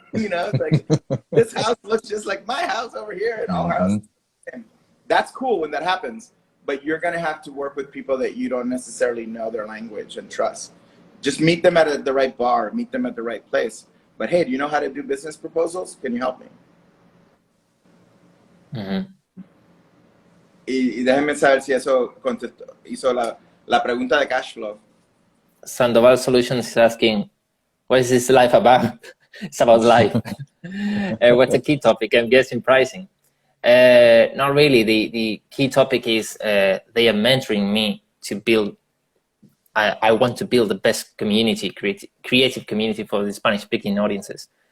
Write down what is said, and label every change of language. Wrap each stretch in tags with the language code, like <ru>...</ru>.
<en>You know, it's like, this house looks just like my house over here and our house. And that's cool when that happens, but you're going to have to work with people that you don't necessarily know their language and trust. Just meet them at the right bar, meet them at the right place. But hey, do you know how to do business proposals? Can you help me?</en> <es>Y déjenme saber si eso hizo la pregunta de cash flow.</es> <en>Sandoval Solutions is asking, what is this life about? It's about life. What's the key topic? I'm guessing pricing. Not really. The key topic is they are mentoring me to build. I want to build the best community, creative community for the Spanish-speaking audiences.</en>